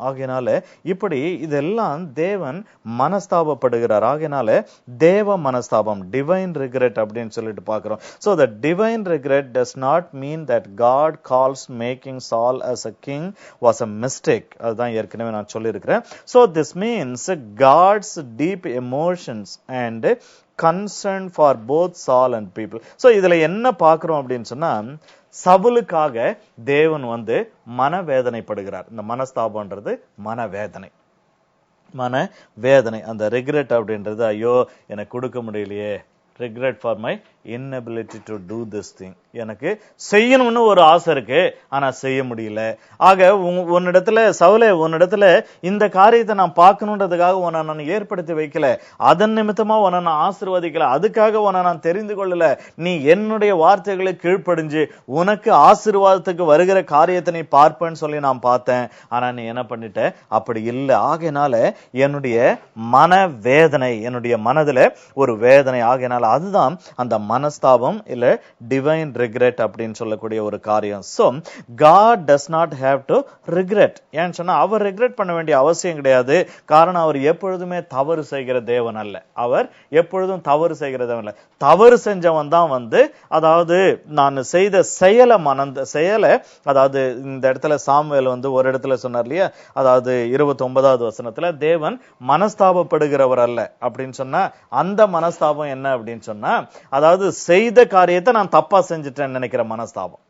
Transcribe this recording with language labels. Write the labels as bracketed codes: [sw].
[ta] ஆகையினால இப்படி இதெல்லாம் தேவன் மனஸ்தாபப்படுகிறார். ஆகையினால தேவ மனஸ்தாபம், டிவைன் ரிக்ரெட் அப்படின்னு சொல்லிட்டு பாக்குறோம். [en] So the divine regret does not mean that God calls making Saul as a king was a mistake. [ta] அதுதான் ஏற்கனவே நான் சொல்லியிருக்கிறேன். [en] So this means God's deep emotions and concern for both Saul and people. [ta] So இதுல என்ன பார்க்கிறோம் அப்படின்னு சொன்னா, சவுலுக்காக தேவன் மனவேதனைப்படுகிறார். இந்த மனஸ்தாபம்ன்றது மனவேதனை. மன வேதனை. அந்த ரிக்ரெட் அப்படின்றது, ஐயோ எனக்கு கொடுக்க முடியலையே, [en] Regret for my inability to do this thing. [ta] எனக்கு செய்யணும்னு ஒரு ஆசை இருக்கு, ஆனா செய்ய முடியல. ஆக உன்னிடத்துல சவுலே, உன்னிடத்துல இந்த காரியத்தை நான் பார்க்கணுன்றதுக்காக உன்னை நான் ஏற்படுத்தி வைக்கல, அதன் நிமித்தமா உன்னை நான் ஆசீர்வதிக்கல, அதுக்காக உன்னை நான் தெரிந்து கொள்ளல. நீ என்னுடைய வார்த்தைகளை கீழ்ப்படிஞ்சு உனக்கு ஆசீர்வாதத்துக்கு வருகிற காரியத்தை நீ பார்ப்பேன்னு சொல்லி நான் பார்த்தேன், ஆனா நீ என்ன பண்ணிட்ட, அப்படி இல்லை. ஆகையினால என்னுடைய மன வேதனை, என்னுடைய மனதுல ஒரு வேதனை. ஆகையினால அதுதான் அந்த மனஸ்தாபம் இல்ல டிவைன் ரிக்ரெட் அப்படின்னு சொல்லக்கூடிய ஒரு காரியம். [en] So God does not have to regret. [ta] ஏன்னு சொன்னா அவர் ரிக்ரெட் பண்ண வேண்டிய அவசியம் கிடையாது. காரணம் அவர் எப்பொழுதுமே தவறு செய்கிற தேவன் அல்ல. அவர் எப்பொழுதும் தவறு செய்கிற தேவன் அல்ல. தவறு செஞ்சவன் தான் அதாவது நான் செய்த செயலை அதாவது இந்த இடத்துல சாமுவேல் ஒரு இடத்துல சொன்னார் இல்லையா, அதாவது 29வது வசனத்துல தேவன் மனஸ்தாபப்படுகிறவர் அல்ல அப்படின்னு சொன்னா, அந்த மனஸ்தாபம் என்ன அப்படின்னு சொன்னா, அதாவது செய்த காரியத்தை நான் தப்பா செஞ்சுட்டேன்னு நினைக்கிற மனஸ்தாபம்.